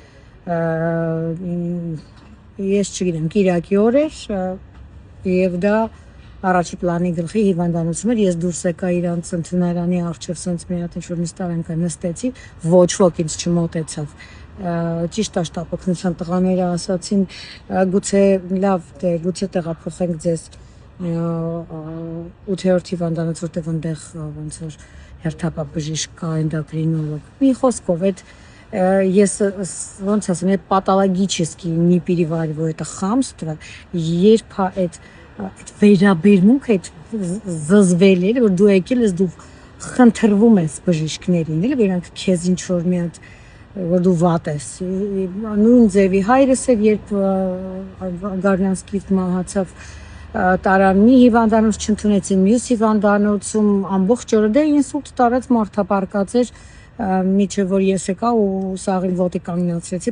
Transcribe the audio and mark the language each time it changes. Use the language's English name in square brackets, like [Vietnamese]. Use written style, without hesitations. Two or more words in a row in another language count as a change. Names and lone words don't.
[Armenian] ես չգիտեմ, Կիրակի օր էր եւ դա առաջի պլանի գլխի հիվանդանոցում էր, ես դուրս եկա իրանց ընդունարանի առջև սենց մի հատ ինչ-որ նստարանքը նստեցի, ոչ ոք ինձ չմոտեցավ, ճիշտ է շտապ օգնության տղաները ասացին, գուցե լավ, դե գուցե տեղափոխենք ձեզ 8-րդ հիվանդանոց, որտեղ այնտեղ ոնց որ հերթապաբժիշկ կա, էնդոկրինոլոգ, մի խոսքով այդ ես ոնց ասեմ, [Russian] это патологически не перевариваю это хамство, [Armenian] երբ այդ վերաբերմունքը այդ զզվել էր, որ դու եկել ես, դու խնդրվում ես բժիշկներին, էլի իրանք քեզ ինչ որ մի հատ որ դու վատ ես, նույն ձևի հայրս էր, երբ Գարնանսկիից մահացավ, տարան մի հիվանդանոց չընդունեցին, մյուս հիվանդանոցում ամբողջ օրը դե ինսուլտ տարած մարդապարկած էր, միջև որ ես եկա ու սաղին ոտի կանգնացրեցի,